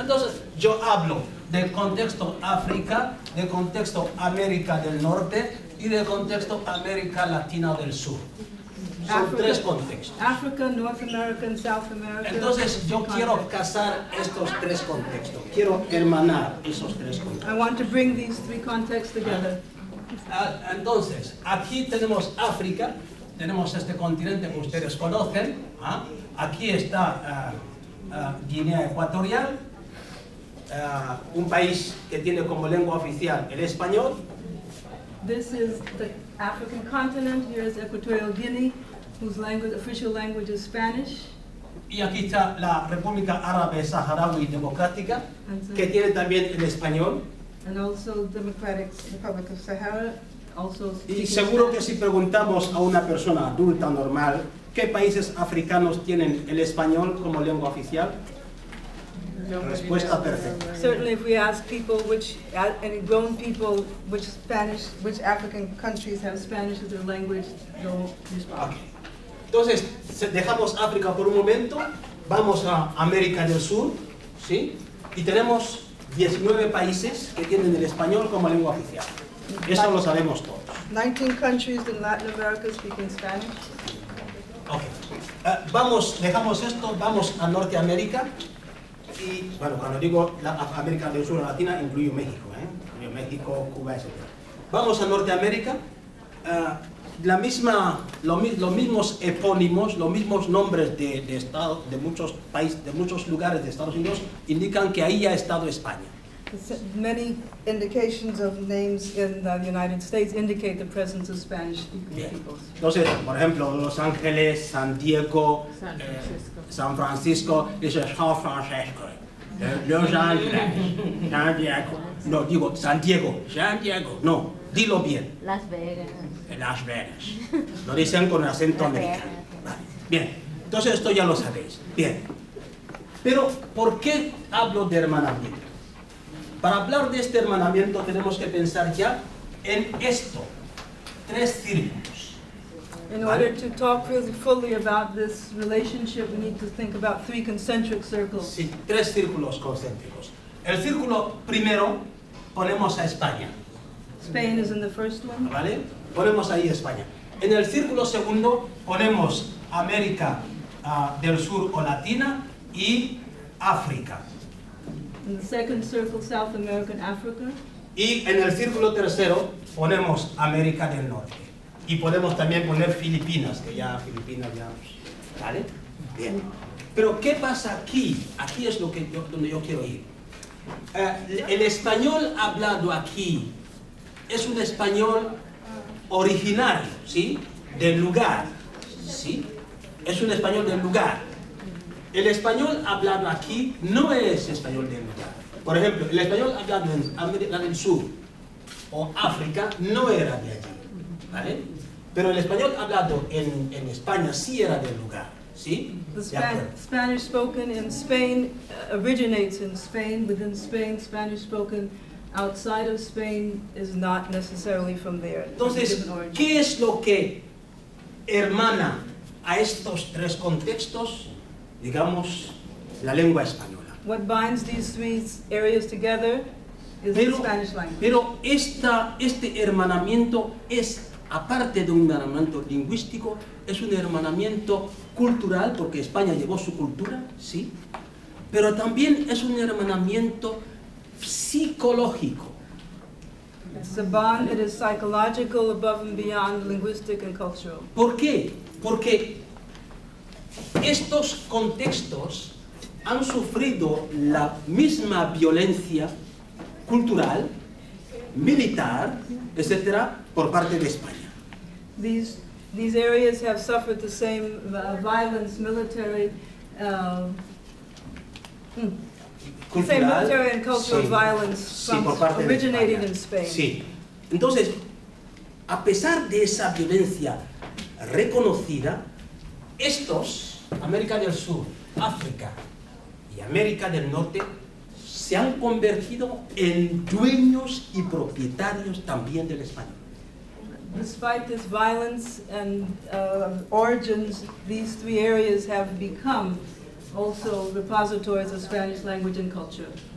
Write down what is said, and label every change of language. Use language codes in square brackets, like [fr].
[es] Entonces, yo hablo del contexto África, del contexto América del Norte y del contexto América Latina del Sur. Son tres contextos. [en] Africa, North America, and South America. [es] Entonces, yo quiero casar estos tres contextos. Quiero hermanar esos tres contextos. [en] I want to bring these three contexts together. [es] Entonces, aquí tenemos África, tenemos este continente que ustedes conocen. Aquí está Guinea Ecuatorial, un país que tiene como lengua oficial el español. [en] This is the African continent. Here is Equatorial Guinea, whose official language is Spanish. [es] Y aquí está la República Árabe Saharaui Democrática, que tiene también el español. [en] And also Democratic Republic of Sahara, also. [es] Y seguro que si preguntamos a una persona adulta normal, ¿qué países africanos tienen el español como lengua oficial? Respuesta perfecta. [en] Certainly, if we ask people, any grown people, which African countries have Spanish as their language, they'll respond. Okay. [es] Entonces, dejamos África por un momento, vamos a América del Sur, ¿sí? Y tenemos 19 países que tienen el español como lengua oficial. Eso lo sabemos todos. [en] 19 countries in Latin America speaking Spanish. [es] Okay. Dejamos esto, vamos a Norteamérica. Y, bueno, cuando digo América del Sur Latina, incluyo México, incluyo México, Cuba, etc. Vamos a Norteamérica, los mismos epónimos, los mismos nombres de estado, de muchos países, de muchos lugares de Estados Unidos, indican que ahí ha estado España. [en] Many indications of names in the United States indicate the presence of Spanish-speaking peoples. [es] Entonces, por ejemplo, Los Ángeles, San Diego, San Francisco, dice San Francisco. Los Ángeles, San Diego. No, digo San Diego, San Diego. No, dilo bien. Las Vegas. Las Vegas. Lo dicen con acento americano. Vale. Bien. Entonces esto ya lo sabéis. Bien. Pero, ¿por qué hablo de hermanamiento? Para hablar de este hermanamiento tenemos que pensar ya en esto. 3 círculos. [en] In order to talk really fully about this relationship, we need to think about 3 concentric circles. [es] Sí, 3 círculos concéntricos. El círculo primero ponemos a España. [en] Spain is in the first one. [es] ¿Vale? Ponemos ahí España. En el círculo segundo ponemos América del Sur o Latina y África. [en] In the second circle, South America and Africa. [es] Y en el círculo tercero ponemos América del Norte. Y podemos también poner Filipinas, que ya Filipinas ya... ¿Vale? Bien. Pero ¿qué pasa aquí? Aquí es donde yo quiero ir. El español hablado aquí es un español originario, ¿sí? Del lugar, ¿sí? Es un español del lugar. El español hablado aquí no es español del lugar. Por ejemplo, el español hablado en América del Sur o África no era de allí, ¿vale? Pero el español hablado en España sí era del lugar, ¿sí? [en] The Spanish spoken in Spain originates in Spain. Within Spain, Spanish spoken outside of Spain is not necessarily from there. [es] Entonces, ¿qué es lo que hermana a estos 3 contextos? Digamos, la lengua española. [en] What binds these 3 areas together is the Spanish language. [es] Pero este hermanamiento es, aparte de un hermanamiento lingüístico, es un hermanamiento cultural, porque España llevó su cultura, sí, pero también es un hermanamiento psicológico. [en] It's a bond that is psychological, above and beyond linguistic and cultural. [es] ¿Por qué? Porque estos contextos han sufrido la misma violencia cultural, militar, etcétera, por parte de España. [en] These areas have suffered the same violence, military, same military and cultural violence originating in Spain. [es] Sí. Entonces, a pesar de esa violencia reconocida, estos, América del Sur, África y América del Norte, se han convertido en dueños y propietarios también del español. [en] Despite this violence and origins, these 3 areas have become also repositories of Spanish language and culture.